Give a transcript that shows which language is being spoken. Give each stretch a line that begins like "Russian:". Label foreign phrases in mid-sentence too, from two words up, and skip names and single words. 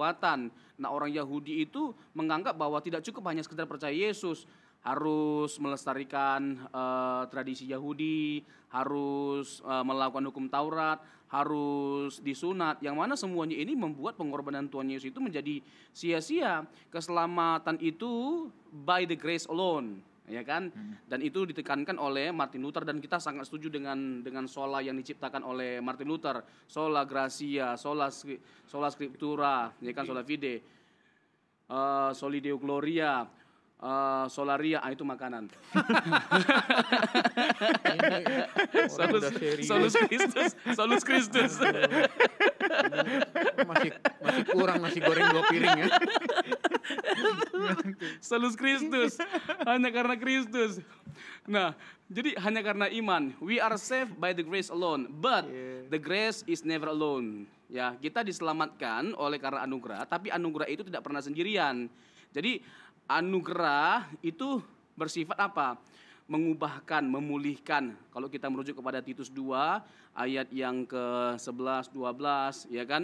Indonesian: Nah, orang Yahudi itu menganggap bahwa tidak cukup hanya sekedar percaya Yesus, harus melestarikan tradisi Yahudi, harus melakukan hukum Taurat, harus disunat, yang mana semuanya ini membuat pengorbanan Tuhan Yesus itu menjadi sia-sia. Keselamatan itu
English: by the grace alone,
Indonesian: ya kan? Dan itu ditekankan oleh Martin Luther, dan kita sangat setuju dengan sola yang diciptakan oleh Martin Luther,
Latin: sola gratia, sola scriptura,
Indonesian: ya kan,
Latin: sola fide, soli deo gloria, solaria,
Indonesian: itu makanan.
Latin: Solus Christus.
Indonesian: Masih kurang nasi goreng 2 piring ya.
Latin: Solus Christus,
Indonesian: hanya karena Kristus. Nah, jadi hanya karena iman,
English: we are saved by the grace alone, but the grace is never alone.
Indonesian: Ya, kita diselamatkan oleh karena anugerah, tapi anugerah itu tidak pernah sendirian. Jadi anugerah itu bersifat apa? Mengubahkan, memulihkan. Kalau kita merujuk kepada Titus 2 ayat yang ke-11, 12, ya kan?